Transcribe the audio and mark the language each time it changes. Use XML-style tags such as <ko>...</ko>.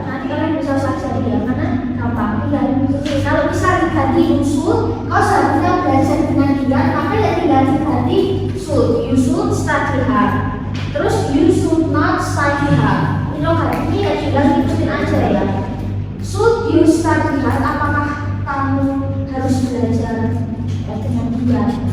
<id>Nanti kalian bisa saja ya, karena gampang tinggal ditulis. Kalau bisa diganti usul, kau seharusnya belajar dengan giat, maka ya tinggal diganti should.</id> <en>You should study hard. Terus you should not study hard.</en> <id>Ini logatnya ya tinggal ikutin aja ya.</id> <en>Should you study hard?</en> <id>Apakah kamu harus belajar dengan giat?</id>